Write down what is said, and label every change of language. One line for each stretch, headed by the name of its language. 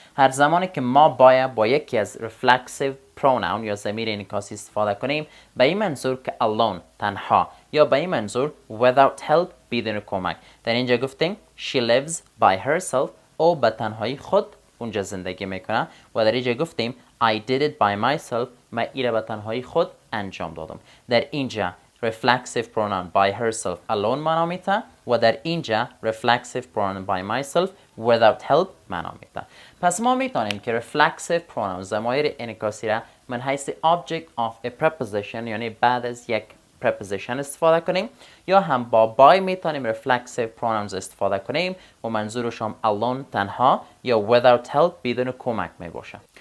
Persian: هر زمانی که ما باید با یکی از reflexive pronoun یا ضمیر انعکاسی استفاده کنیم به این منظور که alone تنها یا به این منظور without help بدون کمک. در اینجا گفتیم
English: she lives by herself،
Persian: او به تنهایی خود اونجا زندگی میکنه و در اینجا گفتیم
English: I did it by myself،
Persian: من ایره به تنهایی خود انجام دادم. در اینجا reflexive pronoun by herself alone معنا میده و در اینجا reflexive pronoun by myself without help معنا میده. پس ما میتونیم که reflexive pronoun ضمایر انعکاسی را من حیث object of a preposition یعنی بعد از یک preposition استفاده کنیم یا هم با by میتونیم reflexive pronouns استفاده کنیم و منظورش هم alone تنها یا without help بدون کمک می باشه.